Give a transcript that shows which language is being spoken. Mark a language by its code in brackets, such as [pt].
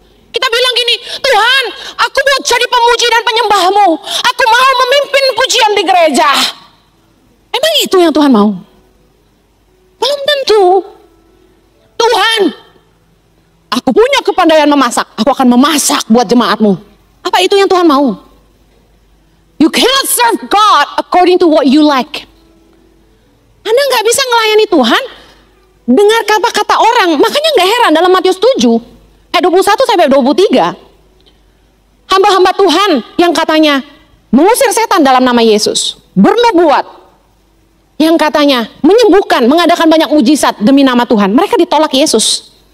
[id] Kita bilang gini, Tuhan, aku mau jadi pemuji dan penyembah-Mu. Aku mau memimpin pujian di gereja. Emang itu yang Tuhan mau? Belum tentu. Tuhan, aku punya kepandaian memasak. Aku akan memasak buat jemaat-Mu. Apa itu yang Tuhan mau? [en] You cannot serve God according to what you like. [id] Anda nggak bisa melayani Tuhan dengar kata-kata orang. Makanya nggak heran dalam Matius 7 ayat 21 sampai 23. Hamba-hamba Tuhan yang katanya mengusir setan dalam nama Yesus, bernubuat, yang katanya menyembuhkan, mengadakan banyak mujizat demi nama Tuhan, mereka ditolak Yesus.